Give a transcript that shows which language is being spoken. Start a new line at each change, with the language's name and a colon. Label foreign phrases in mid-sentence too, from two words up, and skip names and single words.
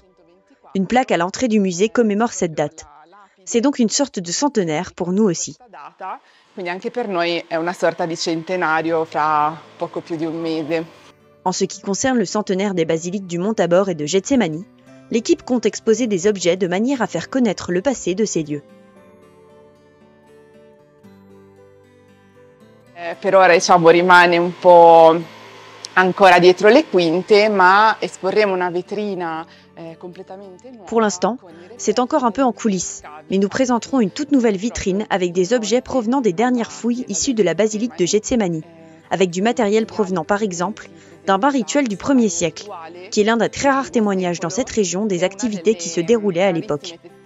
French: Une plaque à l'entrée du musée commémore cette date. C'est donc une sorte de centenaire pour nous aussi. En ce qui concerne le centenaire des basiliques du Mont Tabor et de Getsemani, l'équipe compte exposer des objets de manière à faire connaître le passé de ces lieux.
Italian: Per ora rimane un po' ancora dietro le quinte, ma esporremo una vetrina completamente nuova.
French: Pour l'instant, c'est encore un peu en coulisses, mais nous présenterons une toute nouvelle vitrine avec des objets provenant des dernières fouilles issues de la basilique de Getsemani, avec du matériel provenant par exemple d'un bain rituel du 1er siècle, qui est l'un des très rares témoignages dans cette région des activités qui se déroulaient à l'époque.